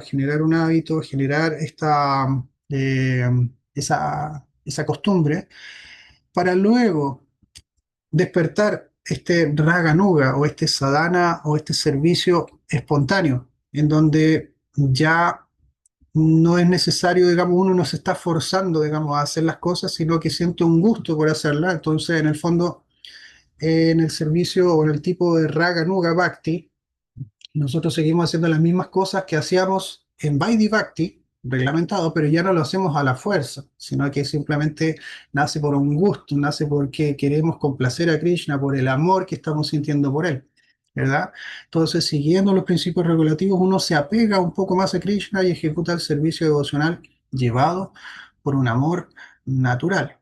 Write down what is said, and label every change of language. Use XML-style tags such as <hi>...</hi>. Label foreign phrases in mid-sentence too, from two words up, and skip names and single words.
<es>Generar un hábito, generar eh, esa costumbre para luego despertar este raga nuga o este sadhana o este servicio espontáneo, en donde ya no es necesario, digamos, uno no se está forzando, digamos, a hacer las cosas, sino que siente un gusto por hacerlas. Entonces, en el fondo, en el servicio o en el tipo de raga nuga bhakti, nosotros seguimos haciendo las mismas cosas que hacíamos en Vaidhi Bhakti, reglamentado, pero ya no lo hacemos a la fuerza, sino que simplemente nace por un gusto, nace porque queremos complacer a Krishna, por el amor que estamos sintiendo por él. ¿verdad? Entonces, siguiendo los principios regulativos, uno se apega un poco más a Krishna y ejecuta el servicio devocional llevado por un amor natural.</es>